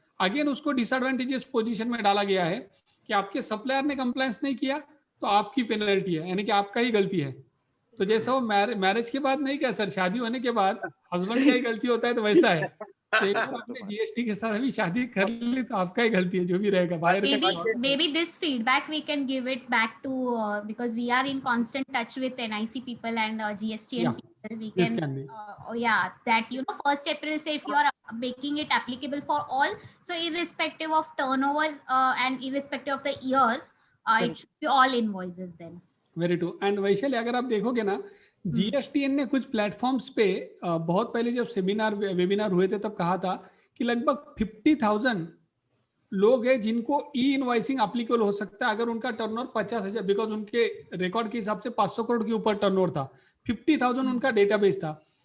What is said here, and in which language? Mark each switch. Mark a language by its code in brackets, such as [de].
[hi] Again उसको disadvantages position में डाला गया है कि आपके सप्लायर ने कंप्लायंस नहीं किया तो आपकी पेनल्टी है, यानी कि आपका ही गलती है। तो जैसा वो मैरिज के बाद नहीं क्या सर, शादी होने के बाद हस्बैंड का ही गलती होता है, तो वैसा है। तो एक बार आपने जीएसटी के साथ अभी शादी कर ली तो आपका ही गलती है जो भी रहेगा। [en] Maybe this feedback we can give it back to because we are in constant touch with NIC people and GSTN people. We can that first April say if you are making it applicable for all, so irrespective of turnover and irrespective of the year, it should be all invoices then. Very true. [hi] And Vaishali अगर आप देखोगे ना, GSTN ने कुछ platforms पे बहुत पहले जब वेबिनार हुए थे तब कहा था कि लगभग 50,000 लोग हैं जिनको ई इनवॉइसिंग एप्लीकेबल हो सकता है अगर उनका टर्नओवर 50,000, बिकॉज उनके रिकॉर्ड के हिसाब से 500 करोड़ के ऊपर टर्नओवर था, 50,000 उनका डेटाबेस था।